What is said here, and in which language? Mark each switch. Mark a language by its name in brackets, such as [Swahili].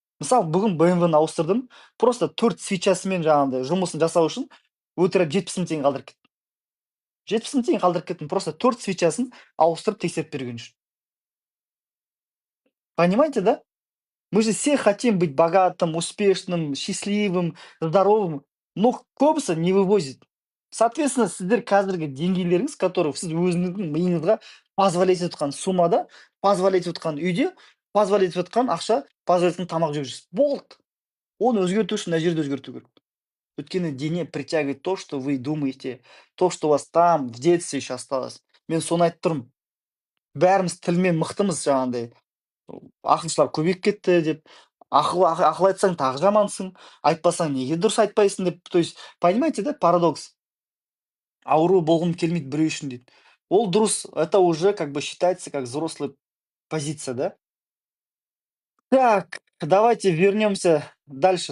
[Kazakh] Мысалы, бүгін BMW-ны ауыстырдым, просто 4 свечасымен жаңағындай жұмысын жасау үшін өтірік 70 000 теңге қалдырып кеттім. 70 000 теңге қалдырып кеттім, просто 4 свечасын ауыстырып тексеріп берген үшін. [Russian] Понимаете, да? Мы же все хотим быть богатым, успешным, счастливым, здоровым, но [Kazakh] көбісі [Russian] не вывозит. Соответственно, [Kazakh] сіздер қазіргі деңгейлеріңіз, который сіз өзіңіздің миыңызға позволять етқан суммада, позволять етқан үйде, позволять етқан ақша, позволять еткен тамақ жеп жүрсіз. Болды. Оны өзгерту үшін мына жерде өзгерту керек. Өйткені дене [Russian] притягивает то, что вы думаете, то, что у вас там в детстве еще осталось. [Kazakh] Мен соны айтып тұрмын. Бәріміз тілмен мықтымыз жаңағындай. Ақылшылар көбейіп кетті деп. Ақыл айтсаң тағы жамансың, айтпасаң неге дұрыс айтпайсың деп. [Russian] То есть, понимаете, да, парадокс? [Kazakh] Ауру болғым келмейді біреу үшін дейді. Ол дұрыс, [Russian] это уже как бы считается как взрослая позиция, да? Так, давайте вернемся дальше.